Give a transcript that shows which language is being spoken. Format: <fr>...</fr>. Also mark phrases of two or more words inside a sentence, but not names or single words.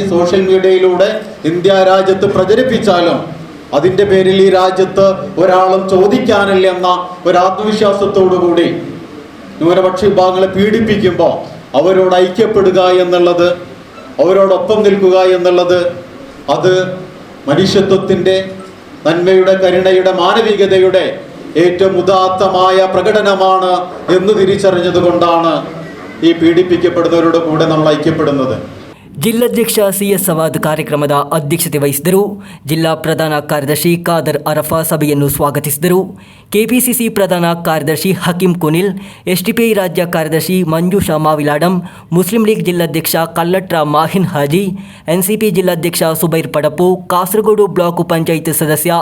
<en>social mediaയിലൂടെ</en> <ml>ഇന്ത്യ രാജ്യത്ത് പ്രചരിപ്പിച്ചാലും അതിൻ്റെ പേരിൽ ഈ രാജ്യത്ത് ഒരാളും ചോദിക്കാനില്ലെന്ന ഒരാത്മവിശ്വാസത്തോടുകൂടി ന്യൂനപക്ഷ വിഭാഗങ്ങളെ പീഡിപ്പിക്കുമ്പോൾ അവരോട് ഐക്യപ്പെടുക എന്നുള്ളത്, അവരോടൊപ്പം നിൽക്കുക എന്നുള്ളത്, അത് മനുഷ്യത്വത്തിൻ്റെ, നന്മയുടെ, കരുണയുടെ, മാനവികതയുടെ ഏറ്റവും ഉദാത്തമായ പ്രകടനമാണ് എന്ന് തിരിച്ചറിഞ്ഞതുകൊണ്ടാണ് ഈ പീഡിപ്പിക്കപ്പെടുന്നവരുടെ കൂടെ നമ്മൾ ഐക്യപ്പെടുന്നത്.</ml> <kn>ಜಿಲ್ಲಾಧ್ಯಕ್ಷ CS ಸವಾದ್ ಕಾರ್ಯಕ್ರಮದ ಅಧ್ಯಕ್ಷತೆ ವಹಿಸಿದರು. ಜಿಲ್ಲಾ ಪ್ರಧಾನ ಕಾರ್ಯದರ್ಶಿ ಖಾದರ್ ಅರಫಾ ಸಭೆಯನ್ನು ಸ್ವಾಗತಿಸಿದರು. KPCC ಪ್ರಧಾನ ಕಾರ್ಯದರ್ಶಿ ಹಕೀಂ ಕುನಿಲ್, SDPI ರಾಜ್ಯ ಕಾರ್ಯದರ್ಶಿ ಮಂಜುಷಾ ಮಾವಿಲಾಡಂ, ಮುಸ್ಲಿಂ ಲೀಗ್ ಜಿಲ್ಲಾಧ್ಯಕ್ಷ ಕಲ್ಲಟ್ರ ಮಾಹಿನ್ ಹಾಜಿ, NCP ಜಿಲ್ಲಾಧ್ಯಕ್ಷ ಸುಬೈರ್ ಪಡಪು, ಕಾಸರಗೋಡು ಬ್ಲಾಕ್ ಪಂಚಾಯತ್ ಸದಸ್ಯ</kn>